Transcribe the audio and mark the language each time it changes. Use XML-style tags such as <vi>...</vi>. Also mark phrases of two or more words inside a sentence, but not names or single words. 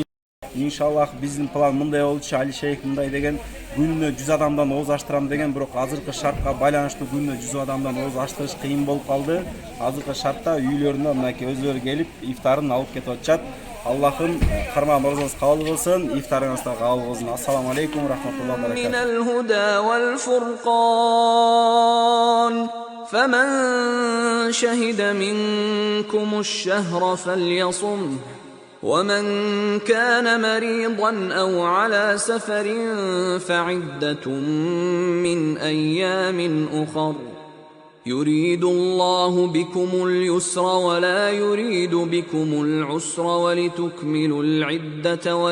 <ky>Иншаллах биздин план мындай болчу. Али шейх мындай деген, күнүнө 100 адамдан ооз аштырам деген, бирок азыркы шартка байланыштуу күнүнө 100 адамдан ооз аштырыш кыйын болуп калды. Азыркы шартта үйлөрүнө мынакей өзлөрү келип ифтарын алып кетип атышат. Аллахым кармаган орозоңуз кабыл кылсын, ифтарыңыз да кабыл кылсын.</ky> <ar>السلام عليكم ورحمة الله وبركاته. من الهدى والفرقان. فمن شهد منكم الشهر فليصم ومن كان مريضا أو على سفر فعدة من أيام أخر يريد الله بكم اليسر ولا يريد بكم العسر ولتكملوا العدة</ar>